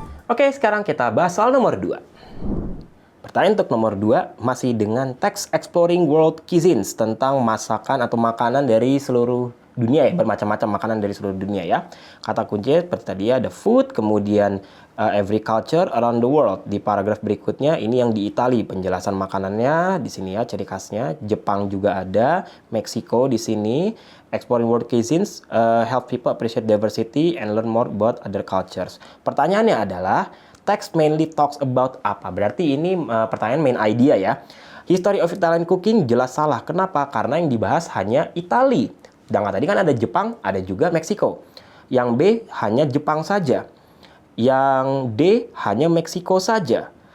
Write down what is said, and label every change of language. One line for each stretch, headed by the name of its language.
Indonesian: Oke, sekarang kita bahas soal nomor 2. Pertanyaan untuk nomor 2 masih dengan text exploring world cuisines, tentang masakan atau makanan dari seluruh dunia ya, bermacam-macam makanan dari seluruh dunia ya. Kata kuncinya seperti tadi ya, ada food, kemudian
English: every culture around the world.
Indonesian: Di paragraf berikutnya ini yang di Italia, penjelasan makanannya di sini ya, ciri khasnya. Jepang juga ada, Meksiko di sini.
English: Exploring world cuisines, help people appreciate diversity and learn more about other cultures.
Indonesian: Pertanyaannya adalah,
English: text mainly talks about
Indonesian: apa? Berarti ini pertanyaan main idea ya. History of Italian cooking jelas salah. Kenapa? Karena yang dibahas hanya Italia. Sedangkan tadi kan ada Jepang, ada juga Meksiko. Yang B hanya Jepang saja. Yang D hanya Meksiko saja.